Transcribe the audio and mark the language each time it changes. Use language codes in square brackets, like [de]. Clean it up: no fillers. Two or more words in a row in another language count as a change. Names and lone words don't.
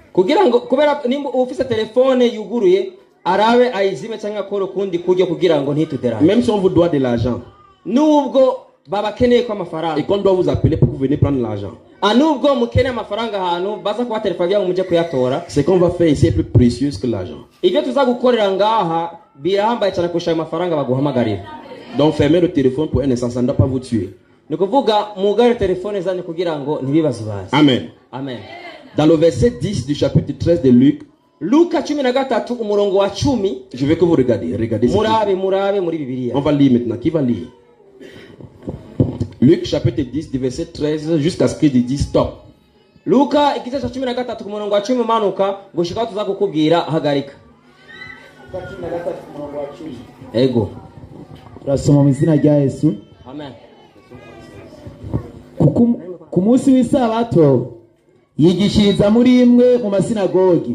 [fr] Même si on vous doit de l'argent et qu'on doit vous appeler pour que vous venez prendre l'argent, ce qu'on va faire ici est plus précieux que l'argent. Donc fermez le téléphone pour un instant, ça ne doit pas vous tuer. Amen. Amen. Dans le verset 10 du chapitre 13 de Luc, [rn] Luka 13 umurongo wa 10. [fr] Je veux que vous regardez. [rn] Murabe muri Bibiliya. [fr] On va lire maintenant. Qui va lire? Luc chapitre 10 du verset 13 jusqu'à ce qu'il dise stop. [rn] Luka igice cha 13 ku murongo wa 10 manuka gushika tuza kukubwira hagarika. 13 umurongo wa 10. Ego. Turasoma mu izina rya Yesu. Amen. Ku munsi w'isabato yigishiriza muri imwe mu masinagogi.